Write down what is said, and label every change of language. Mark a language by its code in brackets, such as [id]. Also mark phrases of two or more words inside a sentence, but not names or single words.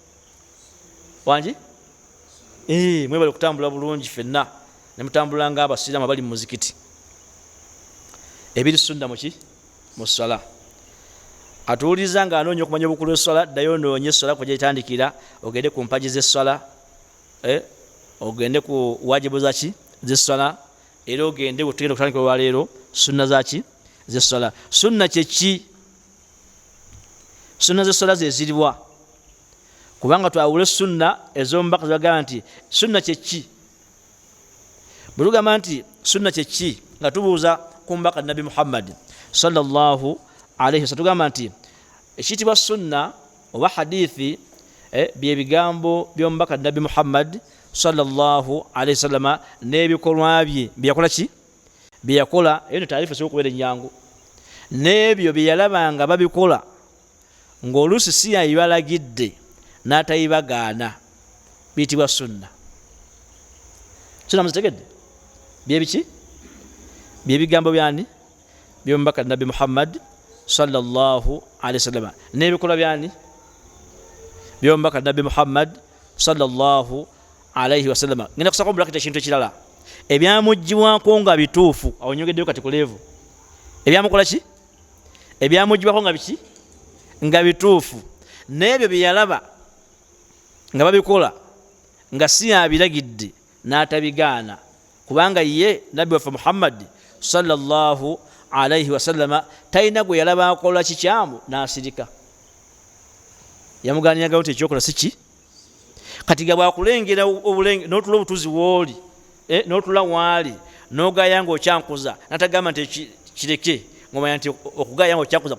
[lg] wangi mwebale okutambula bulungi fenna ne mutambula ng'abasiraamu abali mu muzikiti ebiri sunna muki mu sala atuwuliza nga anoonya okumanya obukulu bw'essala ddayo noonye essala kwe gyetandikira ogende ku mpagi z'essala ogende ku wajibu zaki z'essala era ogende wetugenda okutandikira olwaleero sunna zaki z'essala sunna kyeki sunna z'essala zeziribwa kubanga twawule sunna ez'omubaka zibagamba nti sunna kyeki bwe tugamba nti sunna kyeki nga tubuuza ku mbaka nabi muhammad sallallahu alaihi wasallam tugamba nti ekiyitibwa sunna oba hadithi bye bigambo by'omubaka nabi muhammad [ar] صلى الله عليه وسلم [lg] n'ebikolwa bye byeyakola ki byeyakola eyo ne taarifa esobola okubeera ennyangu n'ebyo bye yalabanga babikola ng'oluusi si yayibalagidde n'atayibagaana biyitibwa sunna sunna muzitegedde byebiki byebigambo byani byomubaka nabi muhammad [ar] صلى الله عليه وسلم [lg] n'ebikolwa byani byomubaka nabi muhammad [ar] صلى الله عليه وسلم [lg] ngenda kusako bulakita ekintu ekirala ebyamugibwako nga bituufu awo nyogeddeyo kati ku leevu ebyamukola ki ebyamujibako nga biki nga bituufu n'ebyo bye yalaba nga babikola nga si abiragidde n'atabigaana kubanga ye nabbi waffe Muhammad [ar] صلى الله عليه وسلم [lg] talina gwe yalaba akola kikyamu n'asirika yamugaaniraga nti ekyokola siki kati ga bwakulengera obulenge n'otula obutuzi w'oli n'otula waali n'ogaya nga okyankuza natagamba nti kireke ngomanya nti okugaya nga okyankuza